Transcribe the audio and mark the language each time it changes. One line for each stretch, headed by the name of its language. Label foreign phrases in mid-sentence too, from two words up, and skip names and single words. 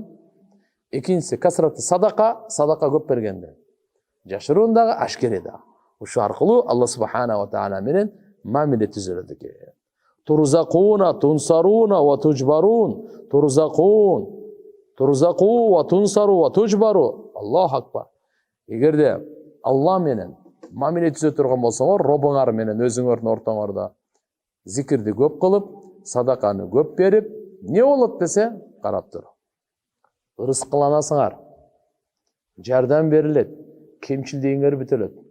Kyrgyz: Экинчиси
Arabic: كثرة الصدقة,
Kyrgyz: садака көп бергенде. Жашырундагы, ашкередагы. Ушу аркылуу Алла
Arabic: سبحانه وتعالى
Kyrgyz: менен мамиле түзүлөт экен.
Arabic: ترزقون وتنصرون وتجبرون. ترزقون ترزق وتنصر وتجبر الله أكبر.
Kyrgyz: Эгерде Алла менен мамиле түзө турган болсоңор, робуңар менен өзүңөрдүн ортоңордо зикирди көп кылып, садаканы көп берип, не болот десе, карап тур. Ырыскыланасыңар, жардам берилет, кемчилдигиңер бүтөлөт.